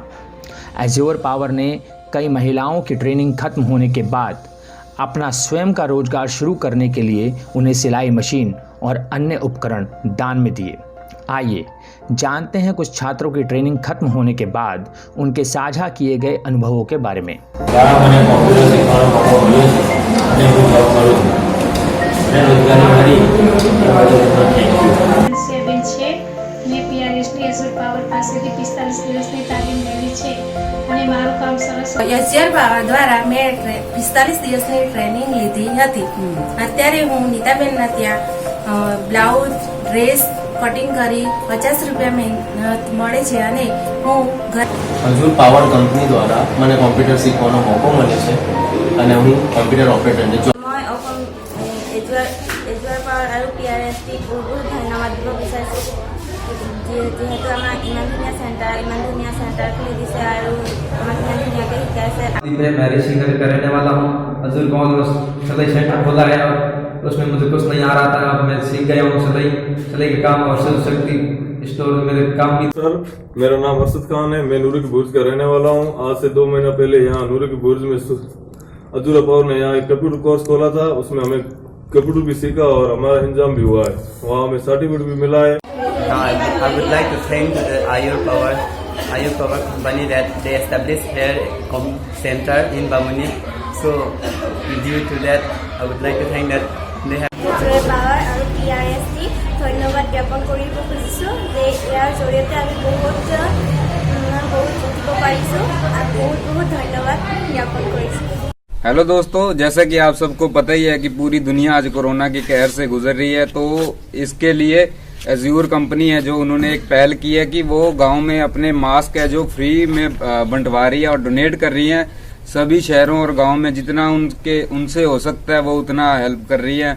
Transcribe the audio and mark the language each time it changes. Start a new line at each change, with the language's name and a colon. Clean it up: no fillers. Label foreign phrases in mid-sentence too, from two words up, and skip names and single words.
Hindi: एज्योर पावर ने कई महिलाओं की ट्रेनिंग खत्म होने के बाद अपना स्वयं का रोजगार शुरू करने के लिए उन्हें सिलाई मशीन और अन्य उपकरण दान में दिए। आइए जानते हैं कुछ छात्रों की ट्रेनिंग खत्म होने के बाद उनके साझा किए गए अनुभवों के बारे में।
Gujarati: એજ્યોર પાવર દ્વારા મેં 45 દિવસની ટ્રેનિંગ લીધી હતી। અત્યારે હું નીતાબેનના ત્યાં બ્લાઉઝ,
English: dress cutting
Gujarati: કરી 50 રૂપિયા મહેનત મળે છે અને હું એજ્યોર પાવર કંપની દ્વારા મને કોમ્પ્યુટર શીખવાનો મોકો મળે છે અને હું કોમ્પ્યુટર ઓપરેટરને
Assamese: মই એજ્યોર પાવર আৰু PRSD বহুত ধন্যবাদ দিব বিচাৰিছোঁ, যিহেতু আমাৰ ইমান ধুনীয়া চেণ্টাৰ খুলি দিছে আৰু আমাক ইমান ধুনীয়াকৈ শিকাইছে।
Hindi: मैं रेसिंग करने वाला हूँ। एज्योर पावर सिलाई सेंटर खोला है और उसमें मुझे कुछ नहीं आ रहा था, अब मैं सीख गया हूँ सिलाई का काम और शिव शक्ति स्टोर में मेरे काम भी। सर, मेरा नाम अरशद खान है, मैं नूरी के बुर्ज का रहने वाला हूँ। आज से 2 महीना पहले यहाँ नूरी के बुर्ज में एज्योर पावर ने यहाँ एक कंप्यूटर कोर्स खोला था, उसमें हमें कंप्यूटर भी सीखा और हमारा इंजाम भी हुआ है, वहाँ हमें सर्टिफिकेट भी मिला है।
English: I would like to thank the Eज्योर Power company that they established here a center in Bamuni. So due to that, I would like to thank that they have
Assamese: এজ্যোৰ পাৱাৰ আৰু PRSD ধন্যবাদ জ্ঞাপন কৰিব খুজিছোঁ যে ইয়াৰ জৰিয়তে আমি বহুত শিকিব পাৰিছোঁ আৰু বহুত ধন্যবাদ জ্ঞাপন কৰিছোঁ।
Hindi: हेलो दोस्तों, जैसा कि आप सबको पता ही है कि पूरी दुनिया आज कोरोना के कहर से गुजर रही है, तो इसके लिए एज्योर कंपनी है जो उन्होंने एक पहल की है कि वो गांव में अपने मास्क है जो फ्री में बंटवा रही है और डोनेट कर रही है। सभी शहरों और गांव में जितना उनसे हो सकता है वो उतना हेल्प कर रही है।